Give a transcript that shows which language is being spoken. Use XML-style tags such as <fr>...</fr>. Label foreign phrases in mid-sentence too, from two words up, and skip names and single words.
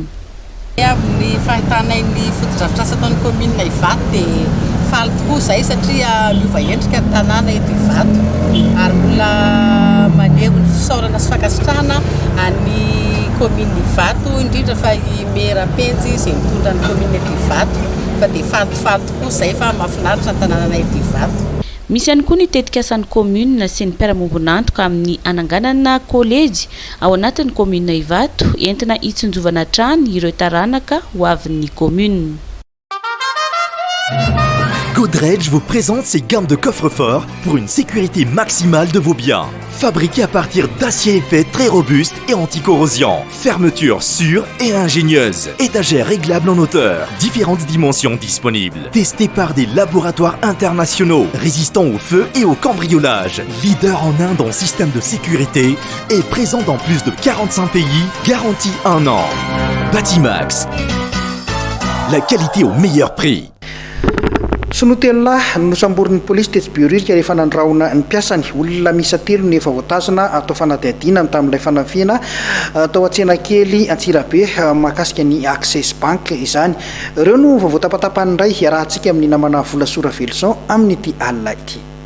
<mg>Amin'ny fahitanain'ny fotodrafitrasa ataon'ny commune Ivato dia faly tokoa izay satria miova endrika ny tanàna eto Ivato ary mbola maneho ny fisaorana sy fankasitrahana any commune Ivato indrindra fa i maire Penjy izay mitondra ny commune eto Ivato fa dia fatifaty tokoa izay fa mahafinaritra ny tanàna eto Ivato. Misy ihany koa ny tetika asan'ny commune sy ny mpiara-miombonantoka amin'ny ananganana kolejy ao anatin'ny commune Ivato entina hitsinjovana trany ireo taranaka ho avin'ny commune.</mg> <fr>Godrej vous présente ses gammes de coffres-forts pour une sécurité maximale de vos biens. Fabriqués à partir d'acier épais très robuste et anti-corrosion. Fermeture sûre et ingénieuse. Étagères réglables en hauteur. Différentes dimensions disponibles. Testés par des laboratoires internationaux. Résistants au feu et au cambriolage. Leader en Inde en système de sécurité. Et présent dans plus de 45 pays. Garantie 1 an. Batimax. La qualité au meilleur prix.</fr> <mg>Sonotelina nosamborin'ny polisy tetsy bioririka rehefa nandraona ny mpiasany olona misa telo ny efa voatazana atao fanadihadiana tamin'ilay fanafiana atao an-tsena kely Antsirabe mahakasika ny Access Bank izany. Ireo no voatapatapany indray hiarahantsika amin'ny namana Volasora Velson amin'ity alina ity.</mg>